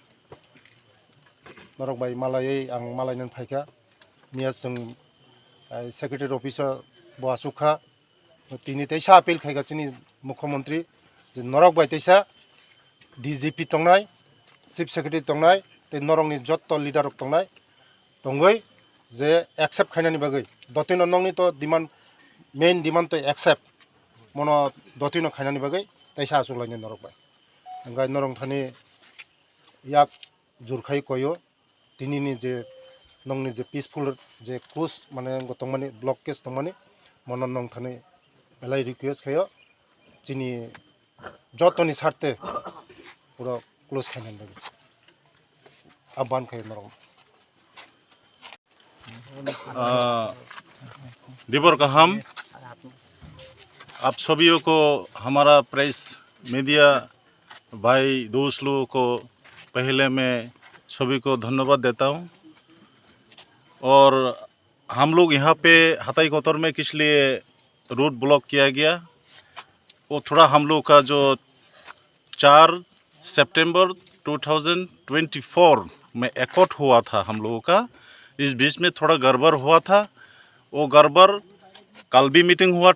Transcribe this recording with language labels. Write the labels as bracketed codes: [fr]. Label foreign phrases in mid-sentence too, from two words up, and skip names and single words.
[trp] नरक बाय मालायै आं मालायनो फायगा मिया जों [en] secretary officer [trp] बआसुखा तिनि तैसा अपील खायगा जोंनि मुख्यमंत्री जे नरक बाय तैसा डीजीपी दंनाय [en] chief secretary [trp] दंनाय ते नरंनि जत लिडार दंनाय दंगै जे एक्सेप्ट खायनानि बागै दतिनो नंनि तो डिमांड [en] main demand [trp] तो एक्सेप्ट मनो दतिनो खायनानि बागै तैसा आसुलायनो नरक बाय ओंगाय नरं थानि याक जुरखाय कयो तिनिनि जे नंनि जे पीसफुल जे क्लोज माने गतंमानि [en] block case [trp] दंमानि मन नंग थानि बेलाय रिक्वेस्ट खायो जिनि जतनि सारते पूरा क्लोज खायनानि बागै आह्वान खायो नरं दिबर काहाम [hi] आप सभी को हमारा [en] press media [hi] भाई दोस्त लोगों को पहले मैं सभी को धन्यवाद देता हूं और हम लोग यहाँ पे हताई कोतर में किस लिए रूट ब्लॉक किया गया वो थोड़ा हम लोग का जो 4 सितंबर 2024 में एकॉर्ड हुआ था हम लोगों का इस बीच में थोड़ा गड़बड़ हुआ था वो गड़बड़ कल भी मीटिंग हुआ